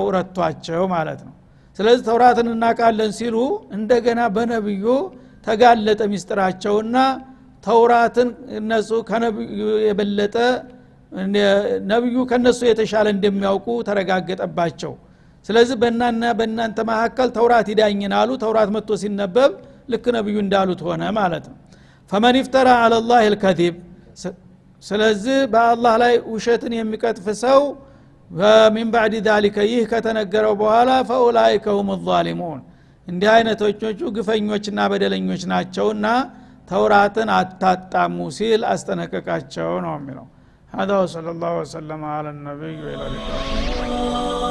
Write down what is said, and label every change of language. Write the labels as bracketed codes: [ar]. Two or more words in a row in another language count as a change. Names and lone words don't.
[am] ረቷቸው ማለት ነው። ስለዚህ ተውራትን እናቃለን ሲሉ እንደገና በነብዩ ተጋለጠ ሚስጥራቸውና ተውራትን እነሱ ከነብዩ የበለጠ ነብዩ ከነሱ የተሻለ እንደሚያውቁ ተረጋገጠባቸው። ስለዚህ በእናንተ መካከል ተውራት ይዳኝናሉ። ተውራት መጥቶ ሲነበብ ልክ ነብዩ እንዳሉት ሆነ ማለት ነው። [ar] فمن افترى على الله الكذب [am] ስለዚህ በአላህ ላይ ውሸትን የሚቀጥፍ ሰው [ar] ومن بعد ذلك [am] ይህ ከተነገረው በኋላ [ar] فاولئك هم الظالمون [am] እንዲህ አይነቶቹ ግፈኞችና በደለኞች ናቸውና ተውራትን አታጣሙ ሲል አስጠነቀቃቸው ነው የሚለው [ar] هذا وصلى الله وسلم على النبي وعلى اله